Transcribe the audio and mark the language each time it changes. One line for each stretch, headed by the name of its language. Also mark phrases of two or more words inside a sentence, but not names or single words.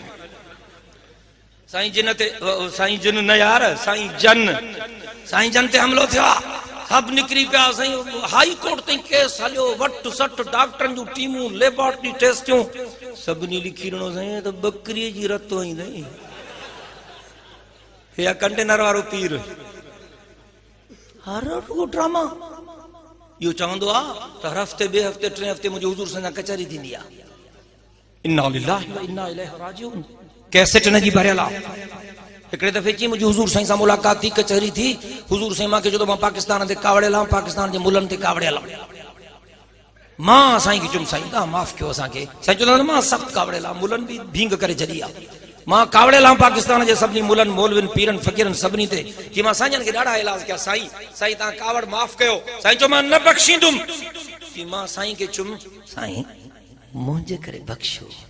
Sindhi: साईं जिन ते साईं जिन न यार साईं जन ते हमलो थियो सब निकरी पिया साईं
English: high court
Sindhi: ताईं केस हलियो वट सट डॉक्टरनि जूं टीमूं लेबोरेटरी टेस्टियूं सभिनी लिखी ॾिनो साईं त बकरीअ जी रत आई साईं हे कंटेनर वारो पीर हर ड्रामा यो चवंदो आहे त हर हफ़्ते ॿिए हफ़्ते टे हफ़्ते मुंहिंजे हुज़ूर सां कचहरी थींदी आहे
Arabic: إنا لله وإنا إليه راجعون
Sindhi: कैसेट न जी भरियल आहे हिकिड़े दफ़े चई मुंहिंजी हुज़ूर साईं सां मुलाक़ात थी कचहरी थी हुज़ूर साईं मूंखे चयो मां पाकिस्तान ते कावड़ियल आहियां पाकिस्तान जे मुल्हनि ते कावड़ियल आहियां मां साईं खे चयुमि साईं तव्हां माफ़ कयो असांखे साईं चवंदा मां सख़्तु कावड़ियल आहियां मुल्हनि बि भींग करे छॾी आहे मां कावड़ियल आहियां पाकिस्तान जे सभिनी मुल्हनि मौलवियुनि पीरनि फ़क़ीरनि सभिनी ते कि मां साईंजनि खे ॾाढा इलाज कया साईं साईं तव्हां कावड़ माफ़ कयो साईं चयो मां न बख़्शींदुमि कि मां साईं खे चयुमि साईं मुंहिंजे करे बख़्शो